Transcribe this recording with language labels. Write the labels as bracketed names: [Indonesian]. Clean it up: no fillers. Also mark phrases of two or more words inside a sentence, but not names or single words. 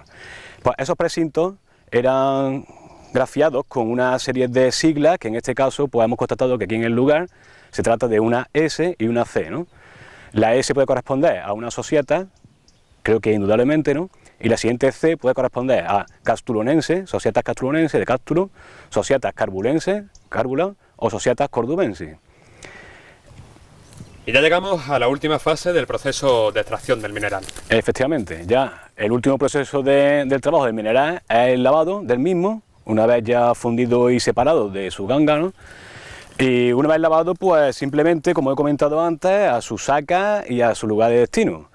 [Spanish] Pues esos precintos eran grafiados con una serie de siglas que en este caso pues hemos constatado que aquí en el lugar se trata de una S y una C, ¿no? La S puede corresponder a una societa, creo que indudablemente, ¿no? Y la siguiente C puede corresponder a Castulonense, Societas Castulonense de Cástulo, Societas Carbulense, Cárbula, o Societas Cordubensis. Y ya llegamos a la última fase del proceso de extracción del mineral. Efectivamente, ya el último proceso del trabajo del mineral es el lavado del mismo, una vez ya fundido y separado de su ganga, ¿no? Y una vez lavado, pues simplemente, como he comentado antes, a su saca y a su lugar de destino.